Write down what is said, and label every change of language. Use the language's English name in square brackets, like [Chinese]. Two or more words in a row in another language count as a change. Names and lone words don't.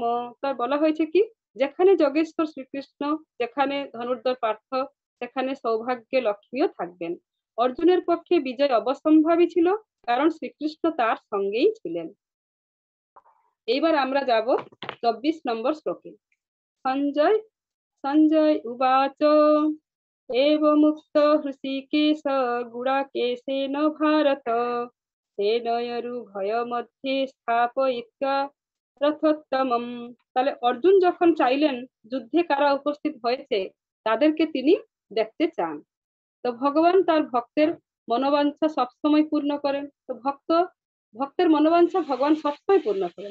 [Bangla] তার বলা হয়েছে কি, যেখানে যোগেশ্বর শ্রীকৃষ্ণ, যেখানে ধনুর্ধর পার্থ, সেখানে সৌভাগ্য লক্ষ্মীও থাকবেন। অর্জুনের পক্ষে বিজয় অবসম্ভাবী ছিল, কারণ শ্রীকৃষ্ণ তার সঙ্গেই ছিলেন। এইবার আমরা যাব 24 নম্বর শ্লোকে। [Sanskrit] সঞ্জয় সঞ্জয় উবাচ एवमुक्त हृषीकेश गुडाकेशेन भारत सेनयोरुभयमध्ये स्थापयित्वा রথোত্তমম। [Bangla] তাহলে অর্জুন যখন চাইলেন যুদ্ধে কারা উপস্থিত হয়েছে তাদেরকে তিনি দেখতে চান, তো ভগবান তার ভক্তের মনোবাঞ্ছা সবসময় পূর্ণ করেন। তো ভক্তের মনোবাঞ্ছা ভগবান সবসময় পূর্ণ করেন।